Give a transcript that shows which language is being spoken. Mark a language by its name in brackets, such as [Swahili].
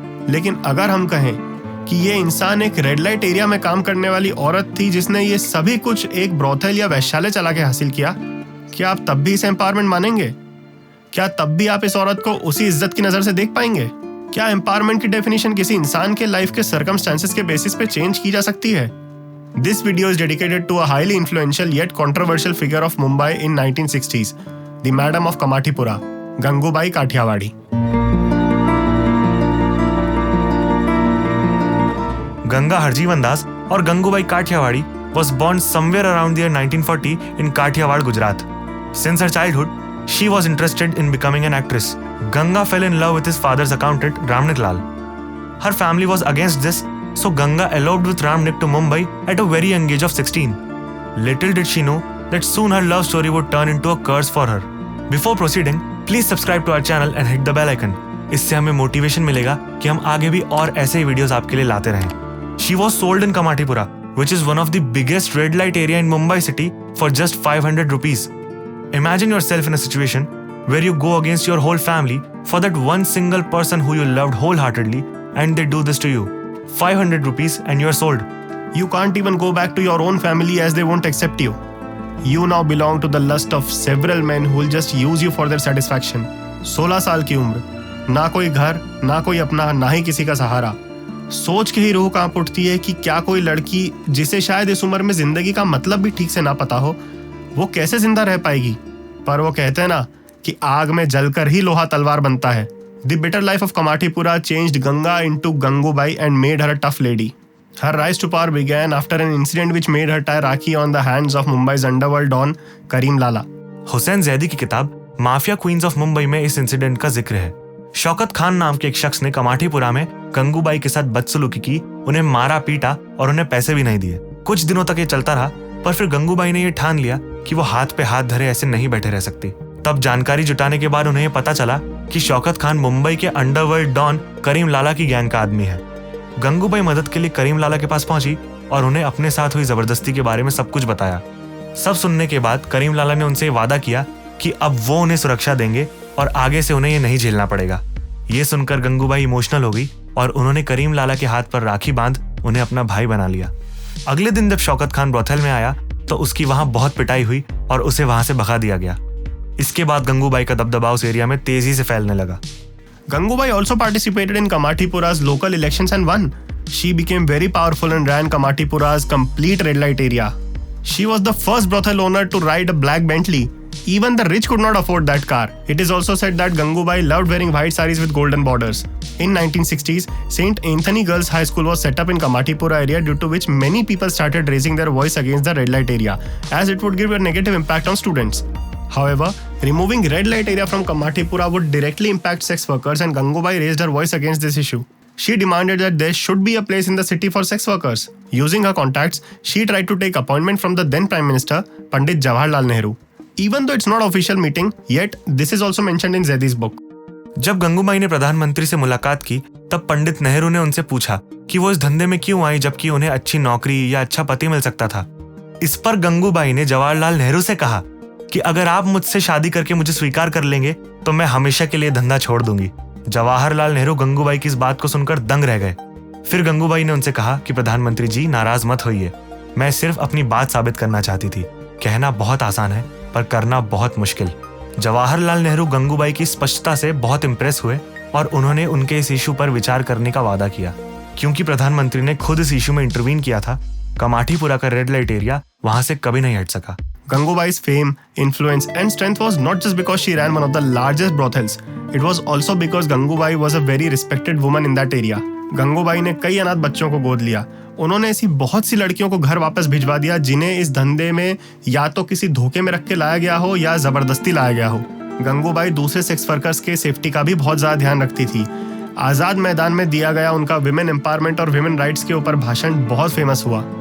[Hindi] लेकिन अगर हम कहें कि ये इंसान एक रेड लाइट एरिया में काम करने वाली औरत थी जिसने ये सभी कुछ एक ब्रोथल या वैश्यालय चला के हासिल किया, क्या आप तब भी इसे एम्पावरमेंट मानेंगे? क्या तब भी आप इस औरत को उसी इज्जत की नजर से देख पाएंगे? क्या एम्पावरमेंट की डेफिनेशन किसी इंसान के लाइफ के सर्कमस्टेंसेस के बेसिस पे चेंज की जा सकती है? [English] This video is dedicated to a highly influential yet controversial figure of Mumbai in 1960s, the Madam of Kamathipura, Gangubai Kathiawadi. Ganga Harjivan Das or Gangubai Kathiawadi was born somewhere around the year 1940 in Kathiawad, Gujarat. Since her childhood, she was interested in becoming an actress. Ganga fell in love with his father's accountant, Ramnik Lal. Her family was against this, so Ganga eloped with Ramnik to Mumbai at a very young age of 16. Little did she know that soon her love story would turn into a curse for her. Before proceeding, please subscribe to our channel and hit the bell icon. [Hindi] इससे हमें motivation मिलेगा कि हम आगे भी और ऐसे ही videos आपके लिए लाते रहें। [English] She was sold in Kamathipura, which is one of the biggest red light area in Mumbai city, for just 500 rupees. Imagine yourself in a situation where you go against your whole family for that one single person who you loved wholeheartedly, and they do this to you. 500 rupees and you are sold. You can't even go back to your own family as they won't accept you. You now belong to the lust of several men who will just use you for their satisfaction. [Hindi] 16 साल की उम्र, ना कोई घर, ना कोई अपना, ना ही किसी का सहारा। सोच के ही रूह कांप उठती है कि क्या कोई लड़की जिसे शायद इस उम्र में जिंदगी का मतलब भी ठीक से ना पता हो, वो कैसे जिंदा रह पाएगी। पर वो कहते हैं ना कि आग में जलकर ही लोहा तलवार बनता है। [English] The bitter life of Kamathipura changed Ganga into Gangubai and made her a tough lady. Her rise to power began after an incident which made her tie Rakhi on the hands of Mumbai's underworld don Karim Lala. [Hindi] Hussain Zaidi की किताब mafia queen's of Mumbai में इस incident का जिक्र है। शौकत खान नाम के एक शख्स ने कमाठीपुरा में गंगूबाई के साथ बदसलूकी की, उन्हें मारा पीटा और उन्हें पैसे भी नहीं दिए। कुछ दिनों तक ये चलता रहा, पर फिर गंगूबाई ने ये ठान लिया कि वो हाथ पे हाथ धरे ऐसे नहीं बैठे रह सकती। तब जानकारी जुटाने के बाद उन्हें ये पता चला कि शौकत खान मुंबई के अंडरवर्ल्ड डॉन करीम लाला की गैंग का आदमी है। गंगूबाई मदद के लिए करीम लाला के पास पहुंची और उन्हें अपने साथ हुई जबरदस्ती के बारे में सब कुछ बताया। सब सुनने के बाद करीम लाला ने उनसे वादा किया कि अब वो उन्हें सुरक्षा देंगे और आगे से उन्हें ये नहीं झेलना पड़ेगा। ये सुनकर गंगूबाई इमोशनल हो गई और उन्होंने करीम लाला के हाथ पर राखी बांध उन्हें अपना भाई बना लिया। अगले दिन जब शौकत खान ब्रोथल में आया तो उसकी वहां बहुत पिटाई हुई और उसे वहां से भगा दिया गया। इसके बाद गंगूबाई का दबदबा उस एरिया में तेजी से फैलने लगा। [English] Gangubai also participated in Kamathipura's local elections and won. She became very powerful and ran Kamathipura's complete red light area. She was the first brothel owner to ride a black Bentley. Even the rich could not afford that car. It is also said that Gangubai loved wearing white sarees with golden borders. In 1960s, St. Anthony Girls High School was set up in Kamathipura area, due to which many people started raising their voice against the red light area, as it would give a negative impact on students. However, removing red light area from Kamathipura would directly impact sex workers, and Gangubai raised her voice against this issue. She demanded that there should be a place in the city for sex workers. Using her contacts, she tried to take appointment from the then Prime Minister, Pandit Jawaharlal Nehru. Even though it's not official meeting, yet this is also mentioned in Zaidi's book. [Hindi] जब गंगूबाई ने प्रधानमंत्री से मुलाकात की तब पंडित नेहरू ने उनसे पूछा कि वो इस धंधे में क्यों आई जबकि उन्हें अच्छी नौकरी या अच्छा पति मिल सकता था। इस पर गंगूबाई ने जवाहरलाल नेहरू से कहा कि अगर आप मुझसे शादी करके मुझे स्वीकार कर लेंगे तो मैं हमेशा के लिए धंधा छोड़ दूंगी। जवाहरलाल नेहरू गंगूबाई की इस बात को सुनकर दंग रह गए। फिर गंगूबाई ने उनसे कहा कि प्रधानमंत्री जी नाराज मत होइए, मैं सिर्फ अपनी बात साबित करना चाहती थी। कहना बहुत आसान है पर करना बहुत मुश्किल। जवाहरलाल नेहरू गंगूबाई की स्पष्टता से बहुत इंप्रेस हुए और उन्होंने उनके इस इशू पर विचार करने का वादा किया। क्योंकि प्रधानमंत्री ने खुद इस इशू में इंटरवीन किया था, कमाठीपुरा का रेड लाइट एरिया वहां से कभी नहीं हट सका। [English] Gangubai's fame, influence and strength was not just because she ran one of the largest brothels. It was also because Gangubai was a very respected woman in that area. [Hindi] Gangubai ने कई अनाथ बच्चों को गोद लिया। उन्होंने ऐसी बहुत सी लड़कियों को घर वापस भिजवा दिया जिन्हें इस धंधे में या तो किसी धोखे में रख के लाया गया हो या जबरदस्ती लाया गया हो। गंगूबाई दूसरे सेक्स वर्कर्स के सेफ्टी का भी बहुत ज़्यादा ध्यान रखती थी। आज़ाद मैदान में दिया गया उनका विमेन एम्पावरमेंट और विमेन राइट्स के ऊपर भाषण बहुत फेमस हुआ।